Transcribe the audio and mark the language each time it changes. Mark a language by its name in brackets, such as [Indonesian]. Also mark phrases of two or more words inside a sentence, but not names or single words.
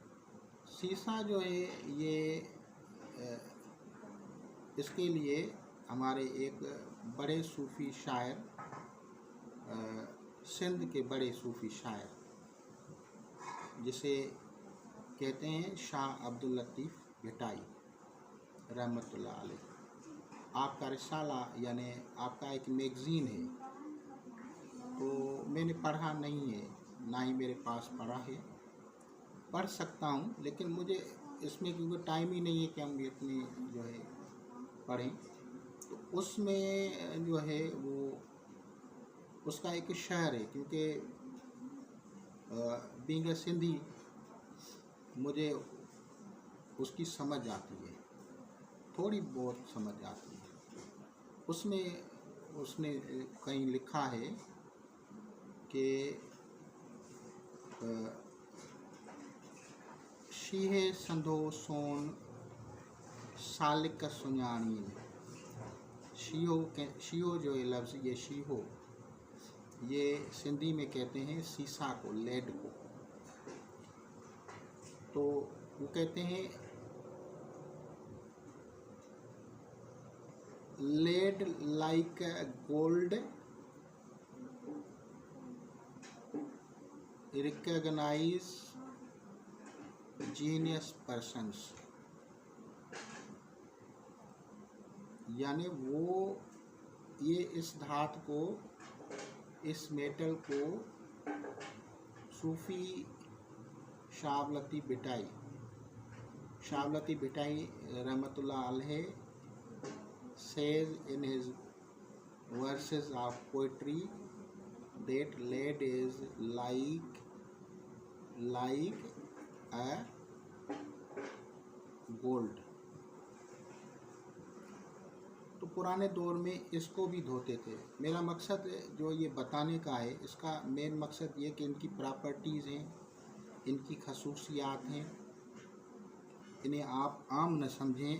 [Urdu] سیسہ جو ہے یہ اس کے لیے ہمارے ایک بڑے صوفی شاعر، سندھ کے بڑے صوفی شاعر، جسے کہتے ہیں شاہ عبداللطیف بھٹائی [Arabic] رحمة الله عليه. [Urdu] آپ کا رسالہ یعنی آپ کا ایک میگزین ہے، تو میں نے پڑھا نہیں ہے، نہ ہی میرے پاس پڑھا ہے. پڑھ سکتا ہوں، لیکن مجھے اس میں کیونکہ ٹائم ہی نہیں ہے کہ ہم اتنی جو ہے پڑھیں. تو اس میں جو ہے وہ اس کا ایک شعر ہے، کیونکہ [English] being a Sindhi [Urdu] مجھے اس کی سمجھ آتی ہے، تھوڑی بہت سمجھ آتی ہے. اس میں اس نے کہیں لکھا ہے کہ [Sindhi] शीहे संधो सोन सालिक सुञाणी। [Urdu] شیہو جو یہ لفظ، یہ شیہو، یہ سندھی میں کہتے ہیں سیسہ کو، لیڈ کو. تو وہ کہتے ہیں [English] lead like gold recognize genius persons. [Urdu] یعنی وہ یہ اس دھات کو، اس میٹل کو [English] सूफ़ी शाह लतीफ़ भिटाई [Arabic] رحمة الله عليه [English] says in his verses of poetry that lead is like a gold। [Urdu] تو پرانے دور میں اس کو بھی دھوتے تھے. میرا مقصد جو یہ بتانے کا ہے، اس کا مین مقصد یہ کہ ان کی پراپرٹیز ہیں، ان کی خصوصیات ہیں، انہیں آپ عام نہ سمجھیں.